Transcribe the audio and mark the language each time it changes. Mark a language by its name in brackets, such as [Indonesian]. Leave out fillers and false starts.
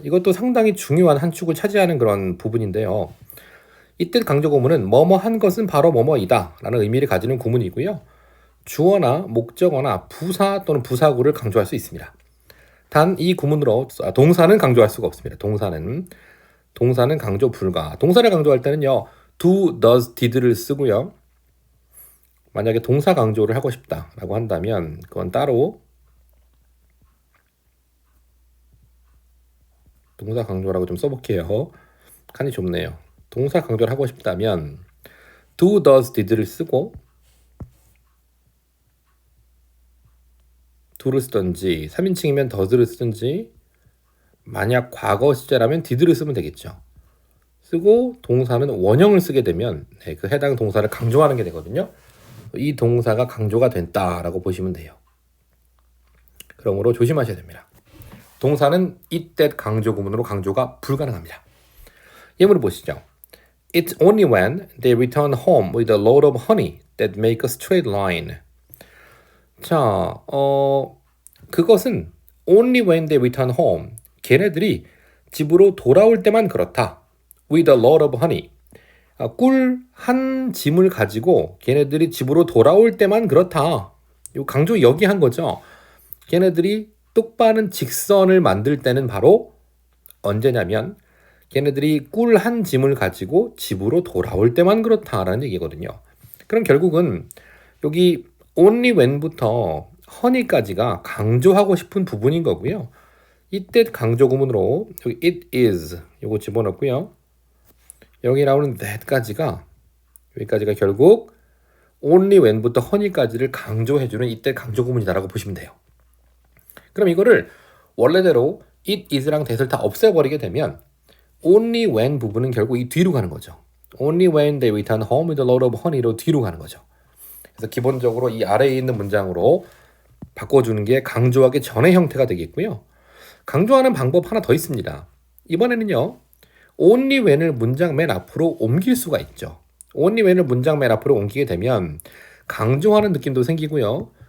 [Korean] 이것도 상당히 중요한 한 축을 차지하는 그런 부분인데요. 이때 강조 구문은 뭐뭐 한 것은 바로 뭐뭐이다 라는 의미를 가지는 구문이고요. 주어나 목적어나 부사 또는 부사구를 강조할 수 있습니다. 단 이 구문으로 동사는 강조할 수가 없습니다. 동사는 강조 불가. 동사를 강조할 때는요. do, does, did를 쓰고요. 만약에 동사 강조를 하고 싶다라고 한다면 그건 따로 동사 강조라고 좀 써볼게요. 칸이 좁네요. 동사 강조를 하고 싶다면 do, does, did를 쓰고 do를 쓰든지 3인칭이면 does를 쓰든지 만약 과거 시제라면 did를 쓰면 되겠죠. 쓰고 동사는 원형을 쓰게 되면 그 해당 동사를 강조하는 게 되거든요. 이 동사가 강조가 됐다라고 보시면 돼요. 그러므로 조심하셔야 됩니다. 동사는 it, that 강조 구문으로 강조가 불가능합니다. 예문을 보시죠. [English] It's only when they return home with a load of honey that make a straight line. [Korean] 자, 그것은 [English] only when they return home. [Korean] 걔네들이 집으로 돌아올 때만 그렇다. [English] With a load of honey. [Korean] 꿀 한 짐을 가지고 걔네들이 집으로 돌아올 때만 그렇다. 이 강조 여기 한 거죠. 걔네들이 똑바른 직선을 만들 때는 바로 언제냐면 걔네들이 꿀 한 짐을 가지고 집으로 돌아올 때만 그렇다라는 얘기거든요. 그럼 결국은 여기 only when부터 honey까지가 강조하고 싶은 부분인 거고요. 이때 강조 구문으로 여기 it is 요거 집어넣고요. 여기 나오는 that까지가 여기까지가 결국 only when부터 honey까지를 강조해주는 이때 강조 구문이다라고 보시면 돼요. 그럼 이거를 원래대로 it is랑 that을 다 없애버리게 되면 only when 부분은 결국 이 뒤로 가는 거죠. [English] Only when they return home with a load of honey로 [Korean] 뒤로 가는 거죠. 그래서 기본적으로 이 아래에 있는 문장으로 바꿔주는 게 강조하기 전의 형태가 되겠고요. 강조하는 방법 하나 더 있습니다. 이번에는요. only when을 문장 맨 앞으로 옮길 수가 있죠. only when을 문장 맨 앞으로 옮기게 되면 강조하는 느낌도 생기고요.